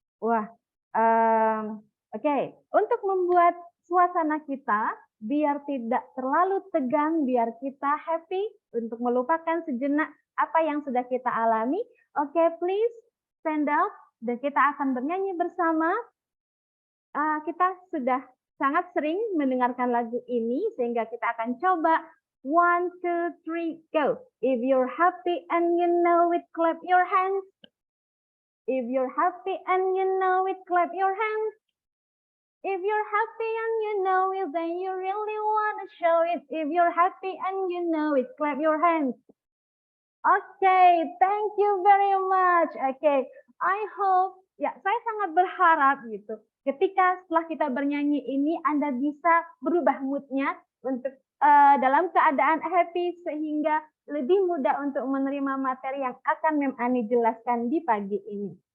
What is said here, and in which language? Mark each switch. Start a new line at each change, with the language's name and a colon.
Indonesian: Wah, oke. Untuk membuat suasana kita biar tidak terlalu tegang, biar kita happy untuk melupakan sejenak apa yang sudah kita alami. Oke,
English: please stand up
Indonesian: dan kita akan bernyanyi bersama. Kita sudah sangat sering mendengarkan lagu ini sehingga kita akan coba 1, 2, 3, go.
English: If you're happy and you know it, clap your hands. If you're happy and you know it, clap your hands. If you're happy and you know it, then you really want to show it. If you're happy and you know it, clap your hands. Okay, thank you very much. Okay, I hope,
Indonesian: ya saya sangat berharap gitu, ketika setelah kita bernyanyi ini Anda bisa berubah mood-nya untuk dalam keadaan happy sehingga lebih mudah untuk menerima materi yang akan Mem Ani jelaskan di pagi ini.